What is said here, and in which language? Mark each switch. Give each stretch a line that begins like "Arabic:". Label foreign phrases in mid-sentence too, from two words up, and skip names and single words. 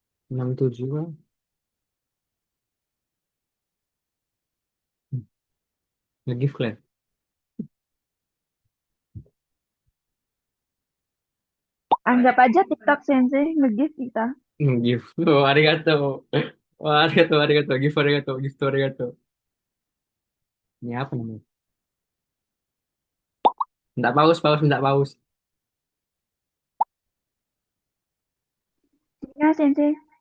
Indonesian: 67 kan. Nge-gift kalian. Anggap aja TikTok Sensei nge-gift kita. Nge-gift. Oh, arigato.
Japanese: Wah, arigato, arigato. Gift arigato. Gift arigato.
Indonesian: Ini apa namanya? Enggak paus, paus, enggak paus. Ya, Sensei.